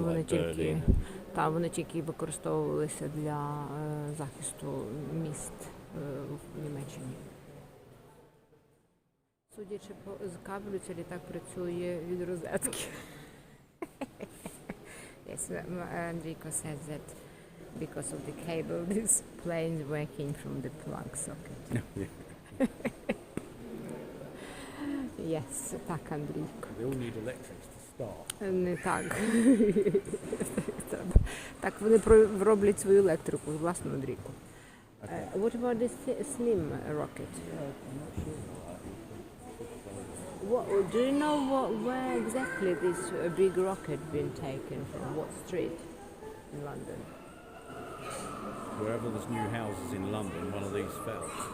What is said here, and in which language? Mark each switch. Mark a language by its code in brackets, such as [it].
[uk] Вони [en] like [uk] тільки, [en] Berlin. [uk] вони тільки використовувалися для захисту міст в Німеччині. Судячи з кабелю, цей літак працює від розетки. [en] Yes, Enrico says that because of the cable, this plane is working from the plug socket. Yes, [uk] так, Андрійко. [en] They all need electrics to start. [uk] Не так. Так, вони роблять свою електрику, власну Андрійку. [en] What about this slim rocket? Do you know where exactly this big rocket been taken from? What street in London? Wherever there's new houses in London, one of these fell.